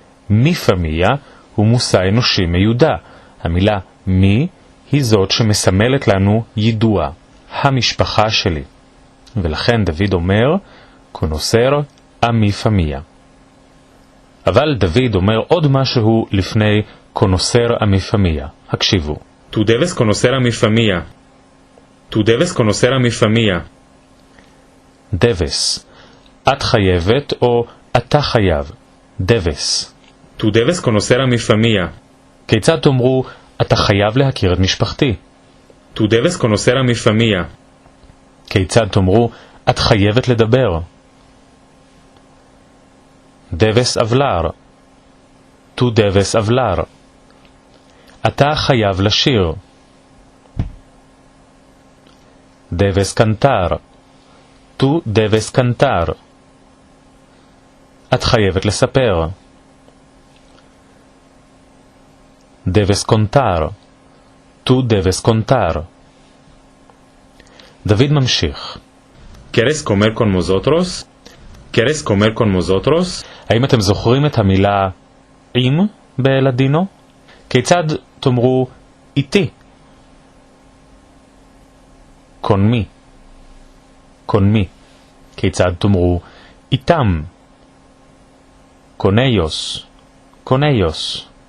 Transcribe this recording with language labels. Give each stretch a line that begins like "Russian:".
Hebrew: מי פמיה הוא מושא אנושי מיודע. המילה מי היא זאת שמסמלת לנו ידוע, המשפחה שלי. ולכן דוד אומר
Ladino: קונוסר אמי פמיה.
Hebrew: אבל דוד אומר עוד משהו לפני
Ladino: קונוסר אמי פמיה.
Hebrew: הקשיבו.
Ladino: Tú debes conocer a mi familia. Tú debes conocer a mi familia.
Hebrew: דבס. את חייבת או אתה חייב. דבס.
Ladino: Tú debes conocer a mi familia.
Hebrew: כיצד תאמרו אתה חייב להכיר את משפחתי?
Ladino: Tú debes conocer a mi familia.
Hebrew: כיצד תאמרו את חייבת לדבר?
Ladino: דבס אבלר. tú debes hablar.
Hebrew: אתה חייב לשיר.
Ladino: debes cantar. tú debes cantar.
Hebrew: את חייבת לספר.
Ladino: debes contar. tú debes contar.
Hebrew: דוד ממשיך.
Ladino: ¿Quieres comer con nosotros? ¿Quieres comer con nosotros?
Hebrew: האם אתם זוכרים את המילה עם בלדינו? כיצד תאמרו איתי?
Ladino: con מי. con מי.
Hebrew: כיצד תאמרו איתם?
Ladino: con ellos. con ellos.